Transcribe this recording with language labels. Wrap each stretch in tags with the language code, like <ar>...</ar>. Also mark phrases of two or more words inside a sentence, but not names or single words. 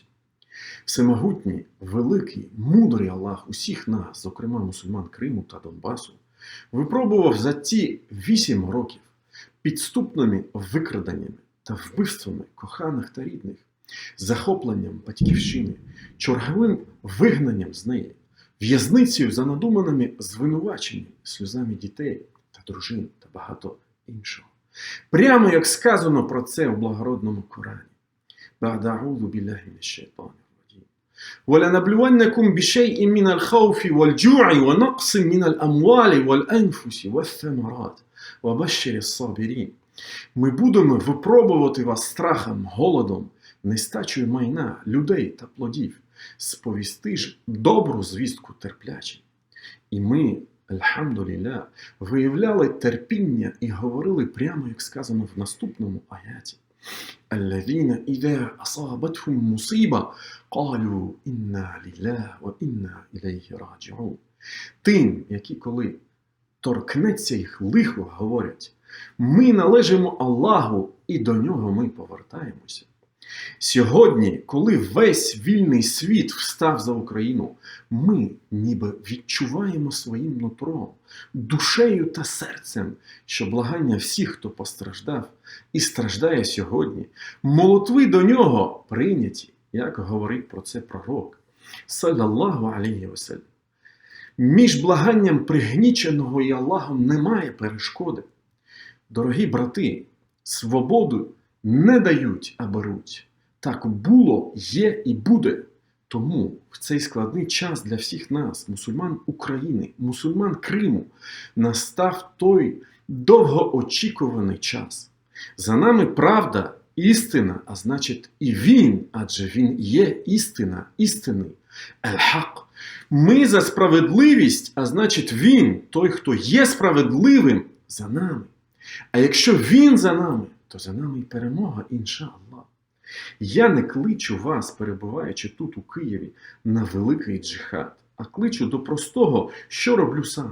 <uk>Всемогутній, великий, мудрий Аллах усіх нас, зокрема мусульман Криму та Донбасу, випробував за ті 8 років підступними викраданнями та вбивствами коханих та рідних, захопленням батьківщини, черговим вигнанням з неї, в'язницею за надуманими звинуваченнями, сльозами дітей та дружин та багато іншого. Прямо як сказано про це у благородному Корані.</uk> <ar>بَعْدَ أَعُوذُ بِاللَّهِ مِنَ الشَّيْطَانِ الرَّجِيمِ وَلَنَبْلُوَنَّكُمْ بِشَيْءٍ مِنَ الْخَوْفِ وَالْجُوعِ وَنَقْصٍ مِنَ الْأَمْوَالِ وَالْأَنْفُسِ وَالثَّمَرَاتِ وَبَشِّرِ الصَّابِرِينَ.</ar> <uk>Ми будемо випробувати вас страхом, голодом, нестачею майна, людей та плодів. Сповісти ж добру звістку терплячим. І ми, альхамдулілля, виявляли терпіння і говорили прямо, як сказано в наступному аяті.</uk> <ar>الذين إذا أصابتهم مصيبة قالوا إنا لله وإنا إليه راجعون.</ar> <uk>Тим, які коли торкнеться їх лихо, говорять: ми належимо Аллаху і до нього ми повертаємося. Сьогодні, коли весь вільний світ встав за Україну, ми ніби відчуваємо своїм нутром, душею та серцем, що благання всіх, хто постраждав і страждає сьогодні, молитви до нього прийняті, як говорить про це пророк,</uk> <ar>صلى الله عليه وسلم.</ar> <uk>Між благанням пригніченого і Аллахом немає перешкоди. Дорогі брати, свободу не дають, а беруть. Так було, є і буде. Тому в цей складний час для всіх нас, мусульман України, мусульман Криму, настав той довгоочікуваний час. За нами правда, істина, а значить і він, адже він є істина, істинний, аль-хак. Ми за справедливість, а значить він, той, хто є справедливим, за нами. А якщо він за нами, то за нами і перемога, іншаллах. Я не кличу вас, перебуваючи тут у Києві, на великий джихад, а кличу до простого, що роблю сам.</uk>